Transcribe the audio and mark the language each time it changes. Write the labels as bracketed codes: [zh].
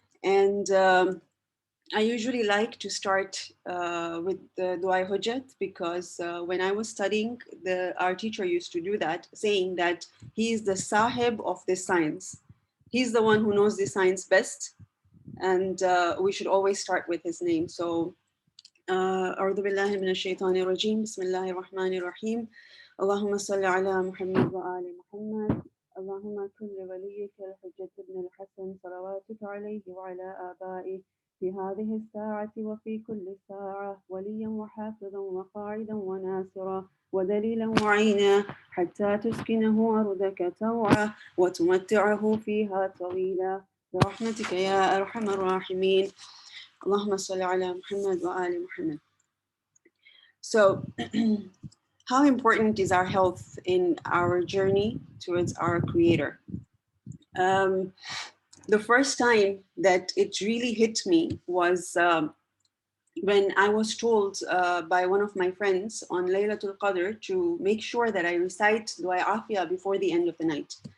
[en] And I usually like to start with the Dua Hujjat because when I was studying, our teacher used to do that, saying that he is the sahib of this science. He's the one who knows the science best, and we should always start with his name. [ar] So, أعوذ بالله من الشيطان الرجيم بسم الله الرحمن الرحيم اللهم صل على محمد وآل محمد اللهم كن لوليك الحجة بن الحسن صلواتك عليه وعلى آبائه في هذه الساعة وفي كل ساعة وليا وحافظا وقاعدا وناصرا ودليلا وعينا حتى تسكنه أرضك طوعا وتمتعه فيها طويلا برحمتك يا أرحم الراحمين اللهم صل على محمد وآل محمد. [en] So, how important is our health in our journey towards our Creator? The first time that it really hit me was when I was told by one of my friends on Laylatul Qadr to make sure that I recite Dua Afia before the end of the night.